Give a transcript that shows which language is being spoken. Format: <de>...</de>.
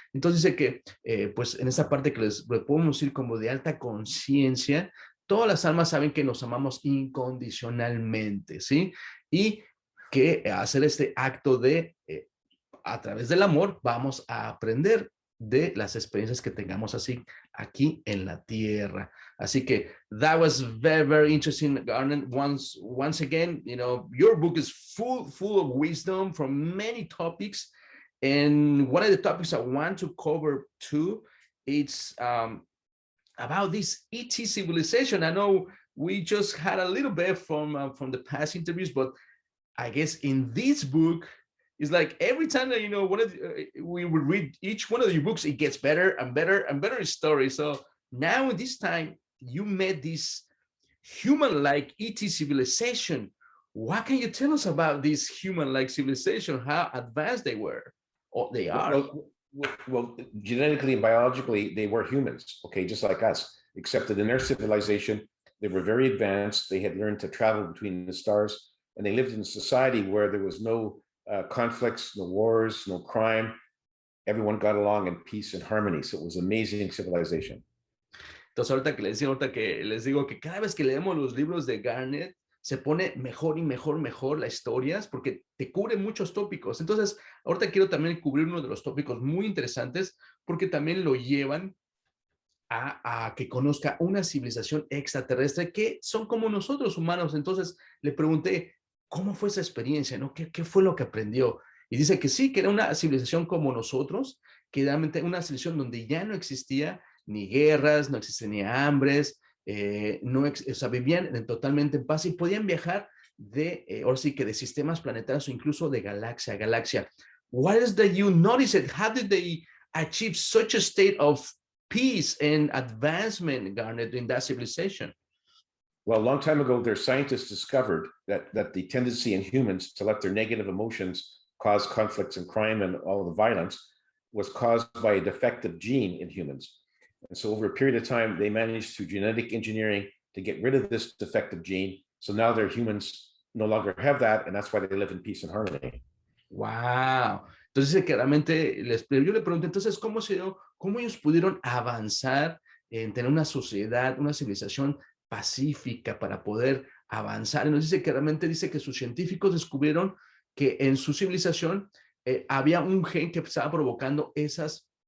<es>Entonces dice que, pues en esa parte que les podemos decir como de alta conciencia, todas las almas saben que nos amamos incondicionalmente, ¿sí? Y que hacer este acto de, a través del amor, vamos a aprender de las experiencias que tengamos así aquí en la tierra. Así que</es> <en>that was very, very interesting, Garnet. Once again, you know, your book is full of wisdom from many topics. And one of the topics I want to cover too, it's about this ET civilization. I know we just had a little bit from the past interviews, but I guess in this book, it's like every time that, you know, we would read each one of your books, it gets better and better and better story. So now in this time, you met this human-like ET civilization. What can you tell us about this human-like civilization? How advanced they were, or they are? Well, genetically and biologically, they were humans, okay, just like us, except that in their civilization, they were very advanced. They had learned to travel between the stars, and they lived in a society where there was no conflicts, no wars, no crime. Everyone got along in peace and harmony. So it was amazing civilization.</en> <es>Entonces ahorita que les digo que cada vez que leemos los libros de Garnet, se pone mejor y mejor las historias, porque te cubre muchos tópicos. Entonces, ahorita quiero también cubrir uno de los tópicos muy interesantes, porque también lo llevan a que conozca una civilización extraterrestre que son como nosotros humanos. Entonces, le pregunté, ¿cómo fue esa experiencia? ¿No? ¿Qué fue lo que aprendió? Y dice que sí, que era una civilización como nosotros, que realmente una civilización donde ya no existía ni guerras, no existían ni hambres, o sea, vivían totalmente en paz y podían viajar ahora sí que de sistemas planetarios o incluso de galaxia a galaxia.</es> <en>What is that you notice it? How did they achieve such a state of peace and advancement, Garnet, in that civilization? Well, a long time ago, their scientists discovered that the tendency in humans to let their negative emotions cause conflicts and crime and all the violence was caused by a defective gene in humans. And so over a period of time, they managed through genetic engineering to get rid of this defective gene. So now their humans no longer have that, and that's why they live in peace and harmony. Wow.</en> <es>Entonces dice que realmente, yo le pregunté, entonces, ¿cómo ellos pudieron avanzar en tener una sociedad, una civilización pacífica para poder avanzar? Y nos dice que realmente dice que sus científicos descubrieron que en su civilización había un gen que estaba provocando esos</es>